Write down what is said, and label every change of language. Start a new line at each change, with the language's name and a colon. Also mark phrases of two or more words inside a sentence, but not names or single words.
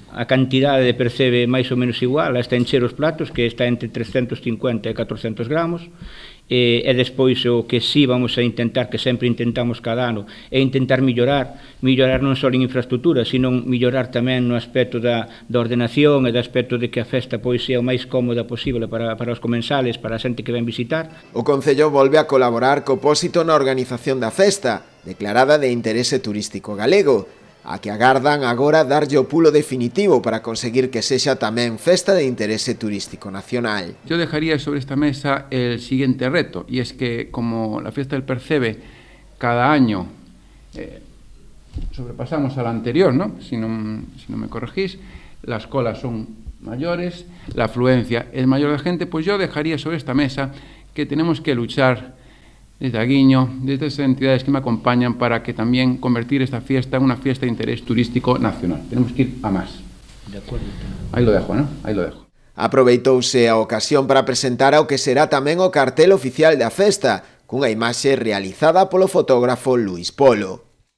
Galician: A cantidade de percebe máis ou menos igual, hasta encher os platos, que está entre 350 e 400 gramos, e despois o que sí
Spanish: vamos a intentar,
Galician: que sempre intentamos cada ano, é intentar millorar non só en infraestructura, sino millorar tamén no aspecto da ordenación e do aspecto de que a festa pois sea o máis cómoda posible para os comensales, para a xente que ven visitar. O Concello volve a colaborar co Pósito na organización da festa, declarada de interese turístico galego, a que agardan agora darlle o pulo definitivo para conseguir que sexa tamén festa de interese turístico nacional.
Spanish: Yo dejaría sobre esta mesa el siguiente reto, y es que como la fiesta del Percebe cada año sobrepasamos a la anterior, ¿no? Si no me corregís, las colas son mayores, la afluencia es mayor de gente, pues yo dejaría sobre esta mesa que tenemos que luchar desde Aguiño, desde esas entidades que me acompañan para que también convertir esta fiesta en una fiesta de interés turístico nacional. Tenemos que ir a más. De acuerdo. Ahí lo dejo, ¿no? Ahí lo dejo.
Galician: Aproveitouse a ocasión para presentar ao que será tamén o cartel oficial da festa, cunha imaxe realizada polo fotógrafo Luis Polo.